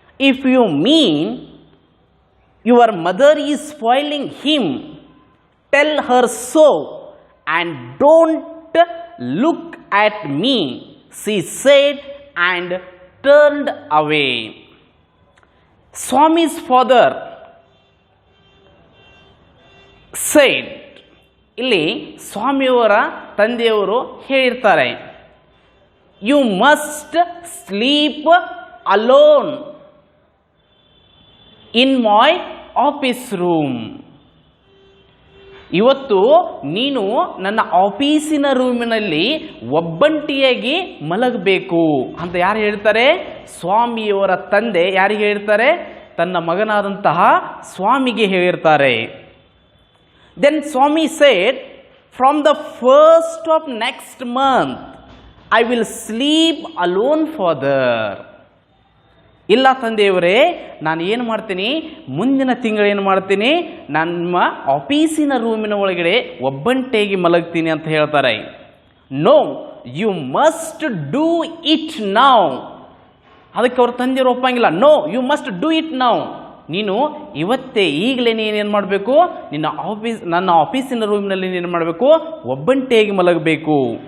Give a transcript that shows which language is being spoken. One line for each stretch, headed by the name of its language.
English: If you mean your mother is spoiling him, tell her so and don't look at me, she said and turned away. Swami's father said,
Kannada: ಇಲ್ಲಿ ಸ್ವಾಮಿಯವರ ತಂದೆಯವರು ಹೇಳಿರ್ತಾರೆ,
English: You must sleep alone in my office room.
Kannada: ಇವತ್ತು ನೀನು ನನ್ನ ಆಫೀಸಿನ ರೂಮಿನಲ್ಲಿ ಒಬ್ಬಂಟಿಯಾಗಿ ಮಲಗಬೇಕು ಅಂತ ಯಾರು ಹೇಳ್ತಾರೆ? ಸ್ವಾಮಿಯವರ ತಂದೆ ಯಾರಿಗೆ ಹೇಳ್ತಾರೆ? ತನ್ನ ಮಗನಾದಂತಹ ಸ್ವಾಮಿಗೆ ಹೇಳಿರ್ತಾರೆ.
English: Then Swami said, from the first of next month, I will sleep alone father.
Kannada: ಇಲ್ಲ ತಂದೆಯವರೇ, ನಾನು ಏನು ಮಾಡ್ತೀನಿ, ಮುಂದಿನ ತಿಂಗಳು ಏನು ಮಾಡ್ತೀನಿ, ನಮ್ಮ ಆಫೀಸಿನ ರೂಮಿನ ಒಳಗಡೆ ಒಬ್ಬಂಟೆಯಾಗಿ ಮಲಗ್ತೀನಿ ಅಂತ ಹೇಳ್ತಾರೆ.
English: No, you must do it now.
Kannada: ಅದಕ್ಕೆ ಅವ್ರ ತಂದೆಯವರು ಒಪ್ಪಂಗಿಲ್ಲ.
English: No, you must do it now.
Kannada: ನೀನು ಇವತ್ತೇ ಈಗಲೇ ನೀನೇನು ಮಾಡಬೇಕು, ನನ್ನ ಆಫೀಸಿನ ರೂಮಿನಲ್ಲಿ ನೀನು ಮಾಡಬೇಕು, ಒಬ್ಬಂಟೆಯಾಗಿ ಮಲಗಬೇಕು.